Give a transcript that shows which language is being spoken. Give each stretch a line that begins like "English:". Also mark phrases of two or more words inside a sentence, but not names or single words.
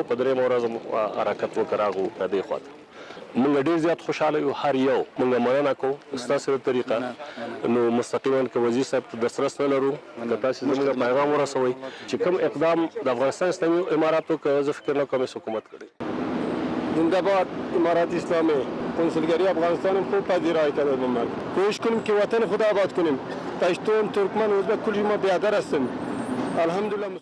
Pashto: په 3 ورځ حرکت وکړ راغو دې خواته. موږ ډېر زیات خوشحاله یو، هر یو موږ مننه کوو ستاسې د طریقه. نو مستقیما که وزیر صاحب ته دسترس نه لرو که تاسې زموږ پیغام ورسوئ چې کوم اقدام د افغانستان اسلامي امارت وکړه زه فکر نه کوم حکومت کړی.
Persian: زنده‌باد امارت اسلامی کنسولگری افغانستان خوب پذیرایی کرده بودند. کوشش کنیم که وطن خود آباد کنیم. پشتون، ترکمن، ازبک کلی ما بیادر هستیم. الحمدلله.